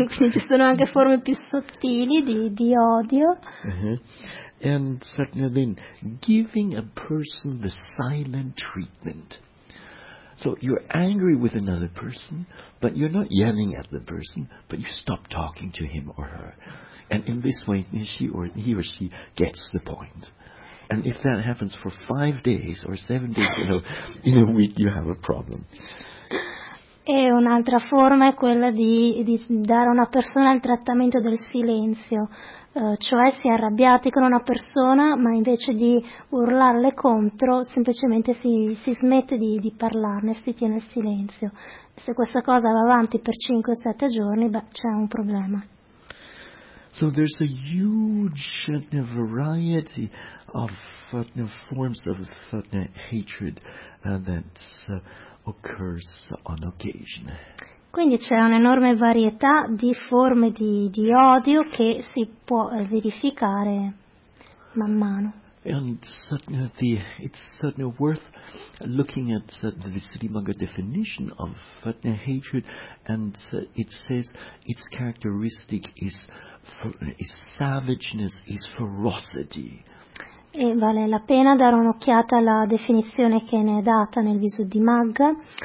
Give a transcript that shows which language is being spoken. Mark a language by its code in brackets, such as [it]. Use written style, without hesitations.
[it] Ci sono anche forme più sottili di odio. [en] And certainly then, giving a person the silent treatment. So you're angry with another person, but you're not yelling at the person, but you stop talking to him or her. And in this way, he or she gets the point. And if that happens for 5 days or 7 days in a week, you have a problem. [it] E un'altra forma è quella di dare a una persona il trattamento del silenzio, cioè si è arrabbiati con una persona, ma invece di urlarle contro, semplicemente si smette di parlarne, si tiene il silenzio. Se questa cosa va avanti per 5 o 7 giorni, beh, c'è un problema. [en] So there's a huge variety of forms of hatred that's occurs on occasion. [it] Quindi c'è un'enorme varietà di forme di odio che si può verificare man mano. [en] And it's certainly worth looking at the Srimanga definition of hatred, and it says its characteristic is savageness, is ferocity. [it] E vale la pena dare un'occhiata alla definizione che ne è data nel Visuddhimagga.